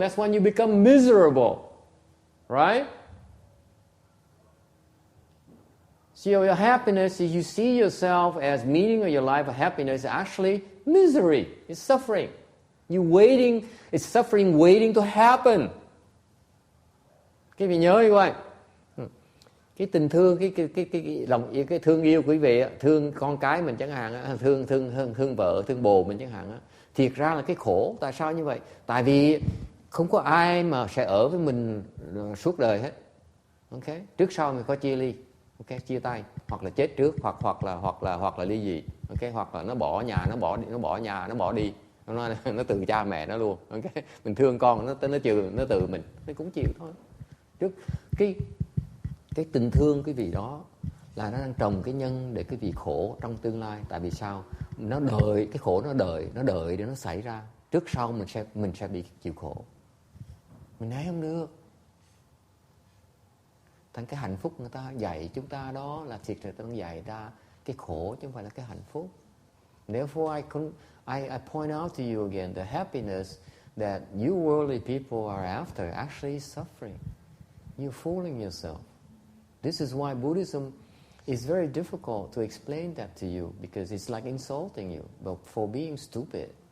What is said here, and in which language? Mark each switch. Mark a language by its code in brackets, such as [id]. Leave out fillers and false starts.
[en] That's when you become miserable. Right? So your happiness, if you see yourself as meaning of your life, happiness is actually misery. It's suffering. You're waiting, it's suffering waiting to happen. [vi] Quý vị nhớ như vậy. Cái tình thương, cái thương yêu quý vị, thương con cái mình chẳng hạn, thương vợ, thương bồ mình chẳng hạn, thiệt ra là cái khổ. Tại sao như vậy? Tại vì không có ai mà sẽ ở với mình suốt đời hết. Okay? Trước sau mình có chia ly, okay? Chia tay, hoặc là chết trước, hoặc là ly dị, okay? Hoặc là nó bỏ nhà, nó bỏ đi, nó từ cha mẹ nó luôn. Okay? Mình thương con, nó từ mình, nó cũng chịu thôi. Trước cái tình thương cái vị đó là nó đang trồng cái nhân để cái vị khổ trong tương lai. Tại vì sao? Nó đợi, cái khổ nó đợi để nó xảy ra. Trước sau mình sẽ bị chịu khổ. Mình thấy không được. Thành cái hạnh phúc người ta dạy chúng ta đó là thiệt, người ta đang dạy ra cái khổ chứ không phải là cái hạnh phúc. [en] Therefore I point out to you again, the happiness that you worldly people are after actually is suffering. You're fooling yourself. This is why Buddhism is very difficult to explain that to you, because it's like insulting you, but for being stupid.